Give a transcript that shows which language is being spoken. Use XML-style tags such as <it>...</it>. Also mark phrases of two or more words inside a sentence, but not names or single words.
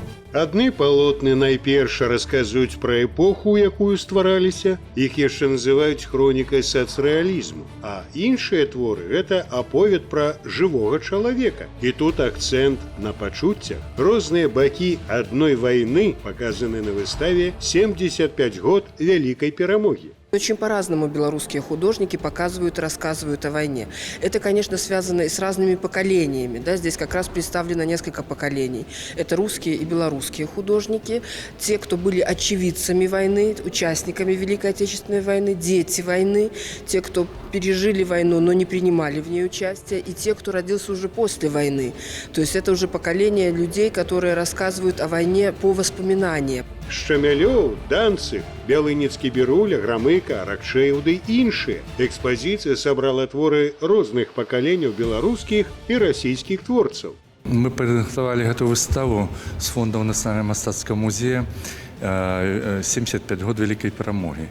<be>Адны палотны найперш расказваюць пра эпоху, у якую ствараліся, іх яшчэ называюць хронікай сацрэалізму, а іншыя творы гэта аповед пра жывога чалавека. І тут акцэнт на пачуццях. Розныя бакі адной вайны паказаны на выставе «75 год Вялікай перамогі».</be> <ru>Очень по-разному белорусские художники показывают и рассказывают о войне. Это, конечно, связано и с разными поколениями. Да? Здесь как раз представлено несколько поколений. Это русские и белорусские художники, те, кто были очевидцами войны, участниками Великой Отечественной войны, дети войны, те, кто пережили войну, но не принимали в ней участие, и те, кто родился уже после войны. То есть это уже поколение людей, которые рассказывают о войне по воспоминаниям.</ru> <be>Шчамялёў, Данцыг, Бялыніцкі Біруля, Грамыка, Аракчэеў ды іншыя. Экспазіцыя сабрала творы розных пакаленняў беларускіх і расійскіх творцаў. Мы падрыхтавалі гэту выставу з фондаў Нацыянальнага мастацкага музея 75 год Вялікай перамогі.</be>